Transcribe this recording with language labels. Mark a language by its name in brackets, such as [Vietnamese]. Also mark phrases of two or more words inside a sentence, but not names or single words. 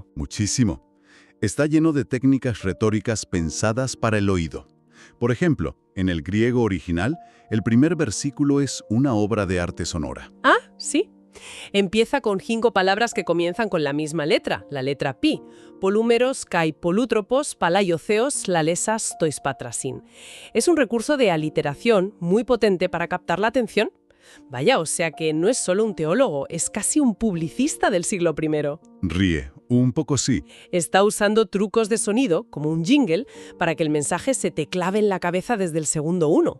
[Spanish] Muchísimo. Está lleno de técnicas retóricas pensadas para el oído. Por ejemplo, en el griego original, el primer versículo es una obra de arte sonora. Sí. Empieza con 5 palabras que comienzan con la misma letra, la letra pi. [Greek] Πολυμερῶς καὶ πολυτρόπως πάλαι ὁ θεὸς λαλήσας τοῖς πατράσιν. [Spanish] Es un recurso de aliteración muy potente para captar la atención. Vaya, o sea que no es solo un teólogo, es casi un publicista del siglo I. Ríe, un poco sí. Está usando trucos de sonido, como un jingle, para que el mensaje se te clave en la cabeza desde el segundo 1.